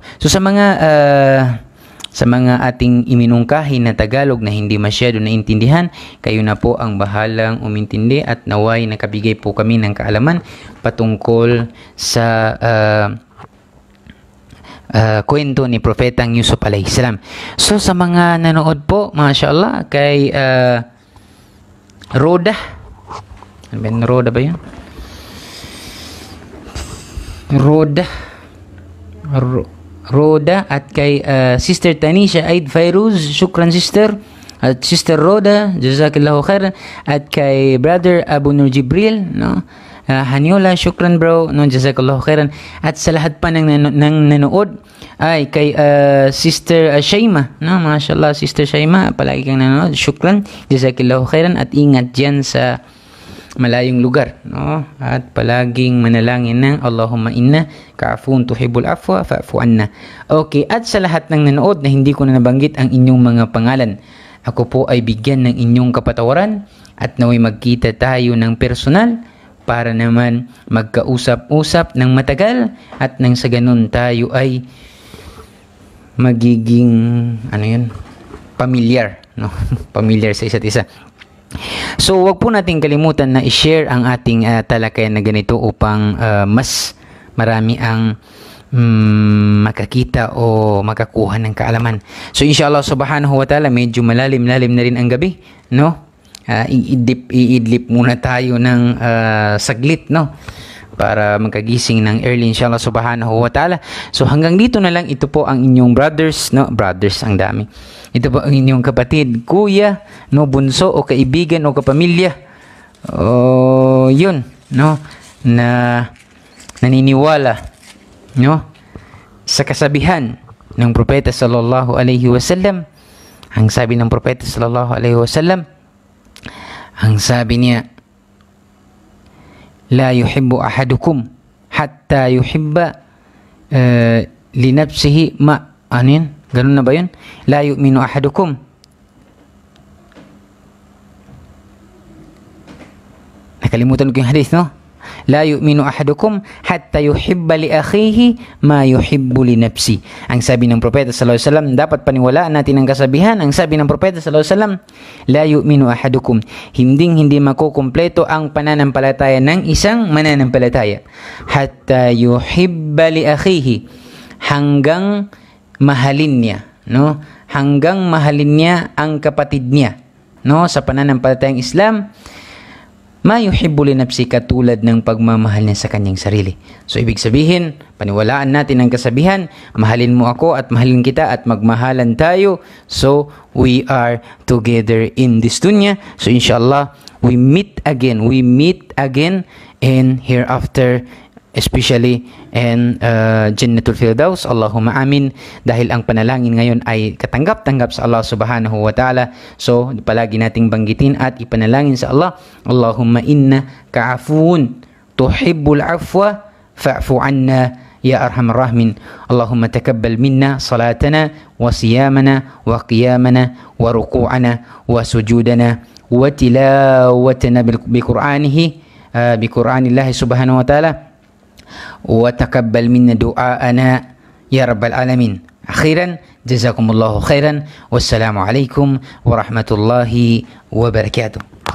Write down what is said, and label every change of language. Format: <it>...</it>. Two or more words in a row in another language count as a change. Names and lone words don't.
<tl>So sa mga ating iminungkahi na Tagalog na hindi masyado naintindihan, kayo na po ang bahalang umintindi, at naway nakabigay po kami ng kaalaman patungkol sa kwento ni Propetang Yusuf</tl> <ar>عليه السلام.</ar> <tl>So sa mga nanood po, mashallah, kay Roda, Roda ba yun? Roda, at kay Sister Tanisha Aid Fairuz, shukran sister. At Sister Roda,</tl> <ar>جزاك الله خيرا.</ar> <tl>At kay Brother Abu Nur Jibril, no? Hanyola, shukran bro, no,</tl> <ar>جزاك الله خيرا.</ar> <tl>At sa lahat pa ng nanood, ay kay Sister Shaima, no, mashallah, Sister Shaima, palagi kang nanood,</tl> <ar>شكرا، جزاك الله خيرا,</ar> <tl>at ingat dyan sa malayong lugar, no, at palaging manalangin ng</tl> <ar>اللهم إنك عفو تحب العفو فاعف عنا.</ar> <tl>Okay, at sa lahat ng nanood na hindi ko na nabanggit ang inyong mga pangalan, ako po ay bigyan ng inyong kapatawaran, at naway magkita tayo ng personal para naman magkausap-usap ng matagal, at nang sa ganun tayo ay magiging pamilyar, no? Pamilyar sa isa't isa. So wag po nating kalimutan na i-share ang ating talakayan na ganito upang mas marami ang makakita o makakuha ng kaalaman.</tl> <ar>So إن شاء الله سبحانه وتعالى,</ar> <tl>medyo malalim-lalim na rin ang gabi, no? Iidlip muna tayo ng saglit, no, para magkagising ng early</tl> <ar>إن شاء الله سبحانه وتعالى.</ar> <tl>So hanggang dito na lang. Ito po ang inyong brothers, no, brothers ang dami. Ito po ang inyong kapatid, kuya, no, bunso o kaibigan o kapamilya, yun, no, na naniniwala, no, sa kasabihan ng propeta</tl> <ar>صلى الله عليه وسلم.</ar> <tl>Ang sabi ng propeta</tl> <ar>صلى الله عليه وسلم,</ar> <tl>ang sabi niya,</tl> <ar>لا يحب أحدكم حتى يحب لنفسه ما,</ar> <tl>ano yun? Ganun na ba yun?</tl> <ar>لا يؤمن أحدكم.</ar> <tl>Nakalimutan ko yung hadith, no?</tl> <ar>لا يؤمن أحدكم حتى يحب لأخيه ما يحب لنفسي.</ar> <tl>Ang sabi ng propeta</tl> <ar>صلى الله عليه وسلم,</ar> <tl>dapat paniwalaan natin ang kasabihan. Ang sabi ng propeta</tl> <ar>صلى الله عليه وسلم, لا يؤمن أحدكم,</ar> <tl>hindi makukumpleto ang pananampalataya ng isang mananampalataya</tl> <ar>حتى يحب لأخيه,</ar> <tl>hanggang mahalin niya, no? Hanggang mahalin niya ang kapatid niya, no, sa pananampalatayang Islam,</tl> <ar>ما يحب لنفسي,</ar> <tl>katulad ng pagmamahal niya sa kanyang sarili. So ibig sabihin, paniwalaan natin ang kasabihan, mahalin mo ako at mahalin kita at magmahalan tayo.</tl> <en>So we are together in this dunya. So inshallah, we meet again and hereafter, especially in Jannatul Firdaus.</en> <ar>اللهم آمين.</ar> <tl>Dahil ang panalangin ngayon ay katanggap-tanggap sa Allah</tl> <ar>سبحانه وتعالى.</ar> <tl>So palagi nating banggitin at ipanalangin sa Allah,</tl> <ar>اللهم إنك عفو تحب العفو فاعف عنا يا أرحم الراحمين. اللهم تقبل منا صلاتنا وصيامنا وقيامنا وركوعنا وسجودنا وتلاوتنا بقرآن الله سبحانه وتعالى، وتقبل منا دعاءنا يا رب العالمين. Akhiran, جزاكم الله خيرا. والسلام عليكم ورحمة الله وبركاته.</ar>